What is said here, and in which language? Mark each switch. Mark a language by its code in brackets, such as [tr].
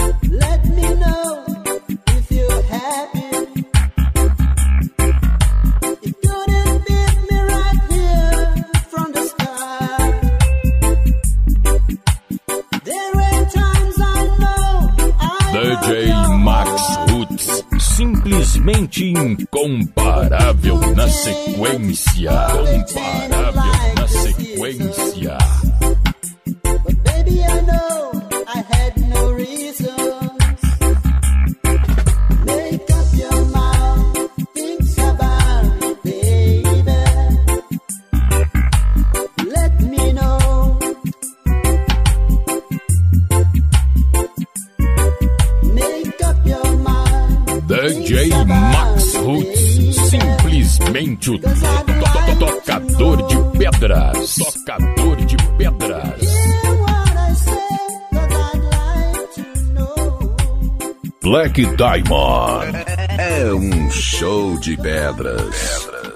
[en] Let me know if you're happy. If you didn't beat me right here from the start. There are times I know I [pt] DJ Max Roots, simplesmente incomparável na sequência. Comparável na sequência. [en] But baby, I know I had no reasons. Make up your mind, think about it, baby. Let me know. Make up your mind. [pt] DJ Max Roots, simplesmente o tocador de pedras. Tocador de pedras. [en] Hear what I say, 'cause I'd like to know. [pt] Black Diamond é um show de pedras.